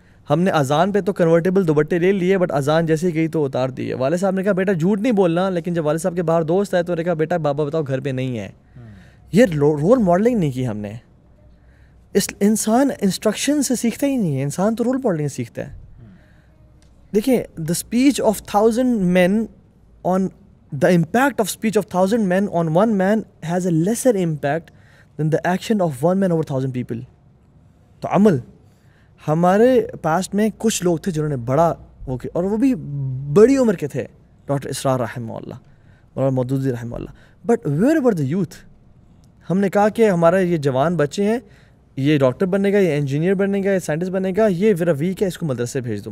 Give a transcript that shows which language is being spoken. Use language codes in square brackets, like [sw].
[ur] ہم نے اذان پہ تو کنورٹیبل دوپٹے لے لیے, بٹ اذان جیسے گئی تو اتار دیے. والد صاحب نے کہا بیٹا جھوٹ نہیں بولنا, لیکن جب والد صاحب کے باہر دوست آئے تو نے کہا بیٹا بابا بتاؤ گھر پہ نہیں ہے. یہ رول ماڈلنگ نہیں کی ہم نے. انسان انسٹرکشن سے سیکھتا ہی نہیں ہے, انسان تو رول ماڈلنگ سیکھتا ہے. [en] دیکھیں, the speech of 1000 men on the impact of speech of 1000 men on 1 man has a lesser impact than the action of 1 man over 1000 people. [ur] تو عمل ہمارے پاسٹ میں کچھ لوگ تھے جنہوں نے بڑا وہ کیا, اور وہ بھی بڑی عمر کے تھے, ڈاکٹر اسرار رحمہ اللہ, مولانا مودودی رحمہ اللہ. [en] but wherever the youth, [ur] ہم نے کہا کہ ہمارا یہ جوان بچے ہیں, یہ ڈاکٹر بنے گا, یہ انجینئر بنے گا, یہ سائنٹسٹ بنے گا, یہ ذرا ویک ہے, اس کو مدرسے بھیج دو.